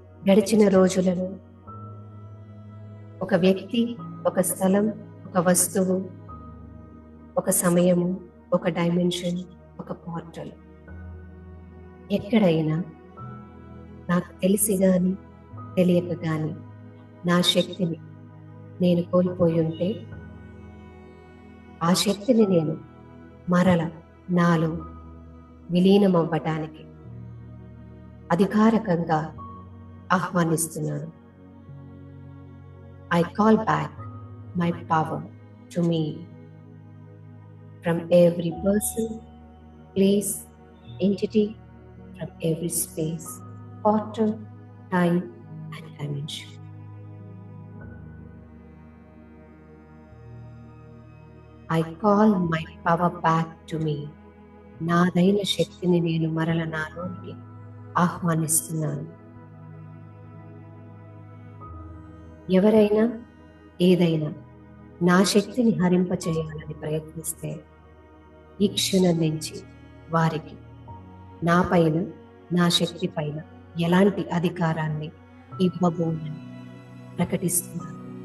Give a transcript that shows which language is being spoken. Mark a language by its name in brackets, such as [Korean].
[Telugu] గడిచిన రోజులలో ఒక వ్యక్తి, ఒక స్థలం, ఒక వస్తువు, ఒక సమయము, ఒక డైమెన్షన్, ఒక పోర్టల్, ఎక్కడైనా నాకు తెలిసి కానీ తెలియక కానీ నా శక్తిని నేను కోల్పోయి ఉంటే ఆ శక్తిని నేను మరల నాలో విలీనం అవ్వటానికి అధికారకంగా ఆహ్వానిస్తున్నాను. [English] I call back my power to me from every person, place, entity, from every space, portal, time and dimension. I call my power back to me. [Telugu] నాదైన శక్తిని నేను మరల నాలోనికి ఆహ్వానిస్తున్నాను. ఎవరైనా ఏదైనా నా శక్తిని హరింపచేయాలని ప్రయత్నిస్తే ఈ క్షణం నుంచి వారికి నా పైన, నా శక్తి పైన ఎలాంటి అధికారాన్ని ఇవ్వబోనని ప్రకటిస్తున్నాను.